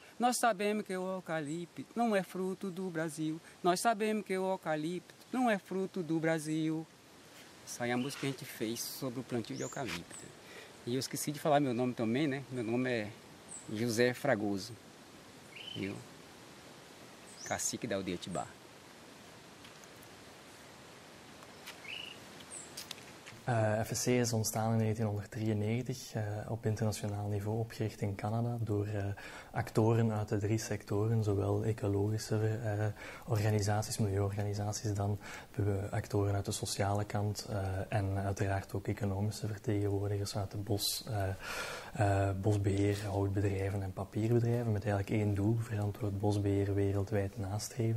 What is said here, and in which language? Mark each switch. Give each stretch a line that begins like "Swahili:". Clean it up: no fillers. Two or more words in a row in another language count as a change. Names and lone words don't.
Portuguese: Nós sabemos que o eucalipto não é fruto do Brasil. Nós sabemos que o eucalipto não é fruto do Brasil. Essa é a música que a gente fez sobre o plantio de eucalipto. E eu esqueci de falar meu nome também, né? Meu nome é José Fragoso. Eu, cacique da aldeia Tibá.
Dutch: FSC is ontstaan in 1993 op internationaal niveau, opgericht in Canada door actoren uit de 3 sectoren, zowel ecologische organisaties, milieuorganisaties, dan actoren uit de sociale kant en uiteraard ook economische vertegenwoordigers uit de bosbeheer, houtbedrijven en papierbedrijven, met eigenlijk 1 doel, verantwoord bosbeheer wereldwijd nastreven.